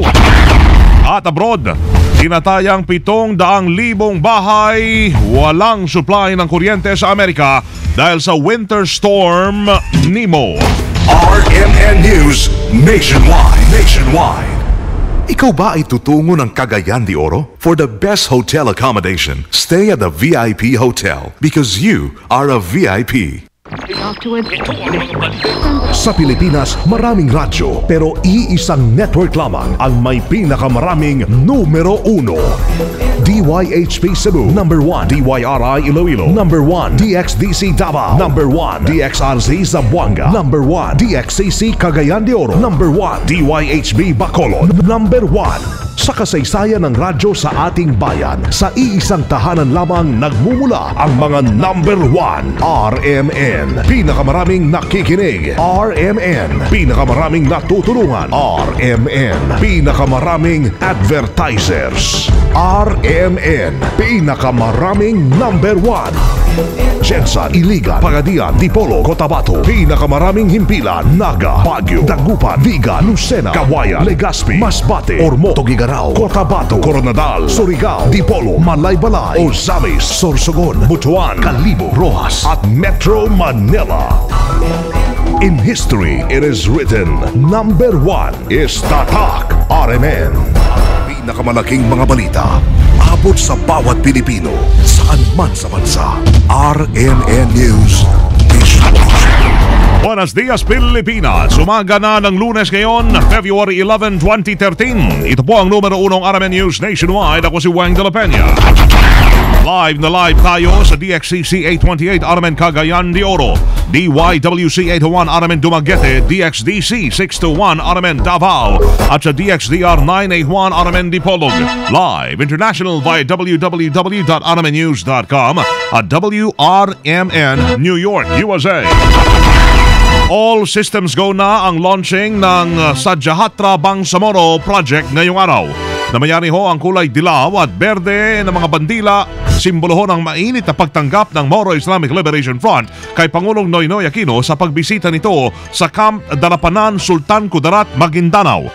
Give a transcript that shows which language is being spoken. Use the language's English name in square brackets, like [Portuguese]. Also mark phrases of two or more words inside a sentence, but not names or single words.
[Filipino] At abroad, tinatayang 700,000 bahay walang supply ng kuryente sa Amerika dahil sa Winter Storm Nemo. RMN News Nationwide. Ikaw ba ay tutungo ng Cagayan de Oro? [English] For the best hotel accommodation, stay at the VIP Hotel because you are a VIP. [Filipino] Sa Pilipinas, maraming radyo pero iisang network lamang ang may pinakamaraming numero 1. DYHP Cebu, number 1. DYRI Iloilo, number 1. DXDC Davao, number 1. DXRZ Zamboanga, number 1. DXCC Cagayan de Oro, number 1. DYHB Bacolod, number 1. Sa kasaysayan ng radyo sa ating bayan, sa iisang tahanan lamang nagmumula ang mga number 1. RMN, pinakamaraming nakikinig. RMN, pinakamaraming natutulungan. RMN, pinakamaraming advertisers. RMN, pinakamaraming number 1. Jensa, Iligan, Pagadian, Dipolo, Cotabato, pinakamaraming himpilan. Naga, Baguio, Dagupan, Viga, Lucena, Kawayan, Legazpi, Masbate, Ormo, Tugigaraw, Cotabato, Coronadal, Surigao, Dipolo, Malaybalay, Ozamis, Sorsogon, Butuan, Calibo, Rojas at Metro Manila. [English] In history, it is written, number 1 is Tatak RMN. [Filipino] Pinakamalaking mga balita, abot sa bawat Pilipino, saan man sa bansa. RMN News Nationwide. [Spanish] Buenos dias, Pilipinas. [Filipino] Umaga na ng Lunes ngayon, February 11, 2013. Ito po ang numero 1 RMN News Nationwide. Ako si Wang de la Peña. Live na live tayo sa DXCC 828 RMN Cagayan de Oro, DYWC 801 RMN Dumaguete, DXDC 621 RMN Davao at sa DXDR 981 RMN Dipolog. [English] Live international via www.rmnnews.com at WRMN New York, USA. All systems go [Filipino] na ang launching ng Sadyahatra Bangsamoro Project ngayong araw. Namayari ho ang kulay dilaw at berde ng mga bandila, simbolo ho ng mainit na pagtanggap ng Moro Islamic Liberation Front kay Pangulong Noynoy Aquino sa pagbisita nito sa Camp Darapanan, Sultan Kudarat, Maguindanao.